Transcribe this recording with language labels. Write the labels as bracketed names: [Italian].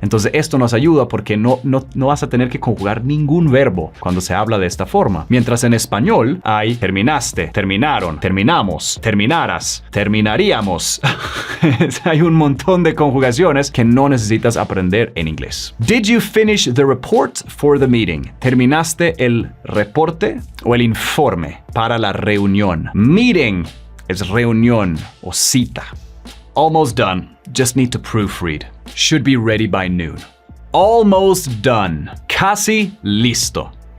[Spanish] Entonces esto nos ayuda porque no vas a tener que conjugar ningún verbo cuando se habla de esta forma. Mientras en español hay terminaste, terminaron, terminamos, terminaras, terminaríamos. Hay un montón de conjugaciones que no necesitas aprender en inglés. [English] Did you finish the report for the meeting? [Spanish] ¿Terminaste el reporte o el informe para la reunión? Meeting es reunión o cita. [English] Almost done. Just need to proofread. Should be ready by noon. Almost done. [Spanish] Casi listo.